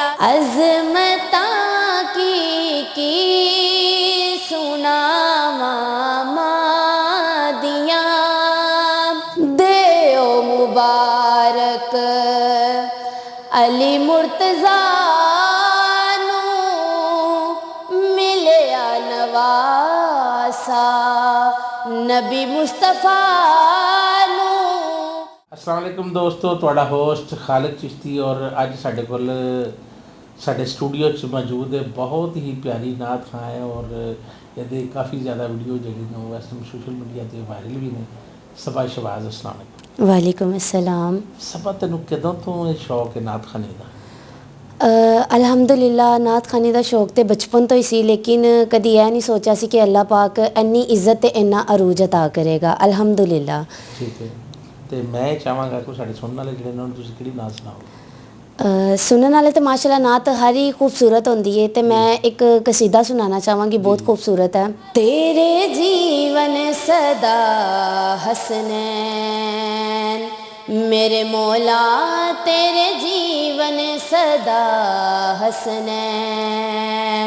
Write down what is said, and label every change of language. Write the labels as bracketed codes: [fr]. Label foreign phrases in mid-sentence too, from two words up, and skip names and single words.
[pa] عظمتا کی سناوا مادیاں، دے او مبارک علی مرتضیٰ نوں، ملیا نواسہ نبی مصطفیٰ نوں. [ar] السلام علیکم [pa] دوستو، تہاڈا ہوسٹ خالد چشتی اور اج ساڈے کول ساڈے سٹوڈیو چ موجود ہے بہت ہی پیاری نعت خواں ہے [ur] اور یہ کافی زیادہ ویڈیو جی ویسے [en] social media [pa] پر وائرل بھی نیں. صبا شہباز, [ar] السلام علیکم. وعلیکم السلام. [pa] صبا تینوں کدوں توں شوق ہے نعت خوانی کا? [ur] الحمدللہ نعت خوانی کا شوق تو بچپن توں ہی سی، لیکن کبھی یہ نہیں سوچا سی کہ اللہ پاک [pa] اِنّی عزت تے اِنّا عروج [ur] عطا کرے گا. [ar] الحمدللہ. [pa] ٹھیک ہے، تو میں چاہاں گا کہ ساڈے سننے والے جیہڑے نیں اوہناں نوں تسیں کیہڑی نعت سناؤ? [ur] سننے والے تو ماشاءاللہ نعت ہر ہی خوبصورت ہوندی ہے، تو میں ایک قصیدہ سنانا چاہواں گی، بہت خوبصورت ہے. [pa] تیرے جیون سدا حسنین، میرے مولا تیرے جیون سدا حسنین.